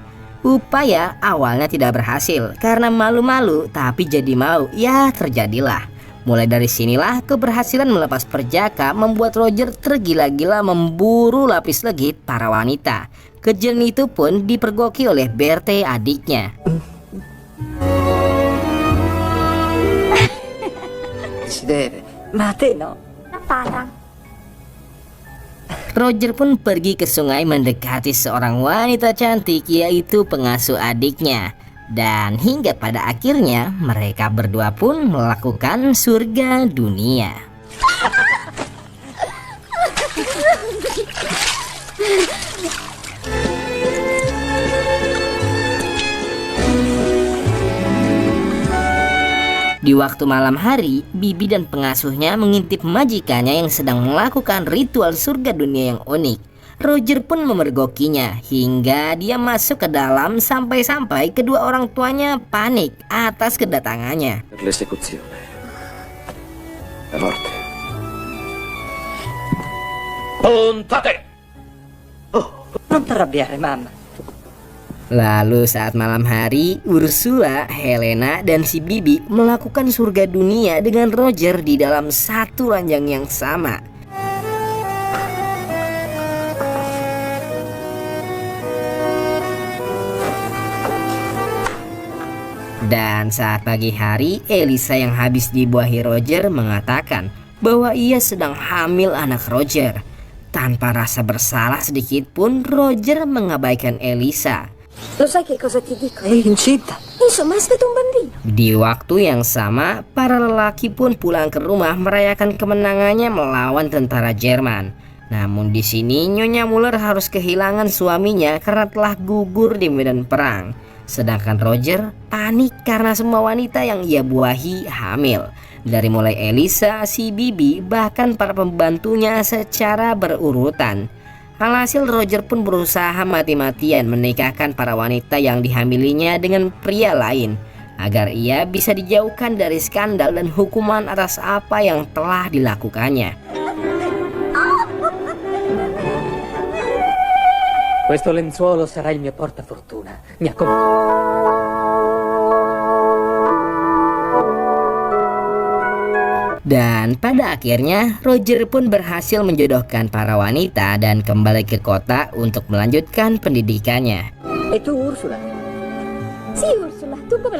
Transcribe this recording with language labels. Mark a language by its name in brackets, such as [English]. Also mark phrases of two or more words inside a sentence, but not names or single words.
[Indonesian] Upaya awalnya tidak berhasil karena malu-malu, tapi jadi mau, ya terjadilah. Mulai dari sinilah keberhasilan melepas perjaka membuat Roger tergila-gila memburu lapis legit para wanita. Kejadian itu pun dipergoki oleh Bertie adiknya. [Italian] Si deve. Ma a te no. Parang. [Indonesian] Roger pun pergi ke sungai mendekati seorang wanita cantik, yaitu pengasuh adiknya. Dan hingga pada akhirnya mereka berdua pun melakukan surga dunia. Di waktu malam hari, Bibi dan pengasuhnya mengintip majikannya yang sedang melakukan ritual surga dunia yang unik. Roger pun memergokinya hingga dia masuk ke dalam sampai-sampai kedua orang tuanya panik atas kedatangannya. [Italian] Per l'esecuzione. La morte. Puntate! Non t'arrabbiare, mamma. [Indonesian] Lalu saat malam hari, Ursula, Helena, dan si Bibi melakukan surga dunia dengan Roger di dalam satu ranjang yang sama. Dan saat pagi hari, Elisa yang habis dibuahi Roger mengatakan bahwa ia sedang hamil anak Roger. Tanpa rasa bersalah sedikit pun, Roger mengabaikan Elisa. [Italian] Lo sai che cosa ti dico? È incinta. Insomma, aspetta un bambino. [Indonesian] Di waktu yang sama, para lelaki pun pulang ke rumah merayakan kemenangannya melawan tentara Jerman. Namun di sini Nyonya Muller harus kehilangan suaminya karena telah gugur di medan perang. Sedangkan Roger panik karena semua wanita yang ia buahi hamil. Dari mulai Elisa, si Bibi, bahkan para pembantunya secara berurutan. Alhasil Roger pun berusaha mati-matian menikahkan para wanita yang dihamilinya dengan pria lain agar ia bisa dijauhkan dari skandal dan hukuman atas apa yang telah dilakukannya. [Italian] Questo lenzuolo sarà il mio portafortuna. Mi [Indonesian] Dan pada akhirnya Roger pun berhasil menjodohkan para wanita dan kembali ke kota untuk melanjutkan pendidikannya. [Italian] E tu, Ursula? Sì, Ursula, tu come lo...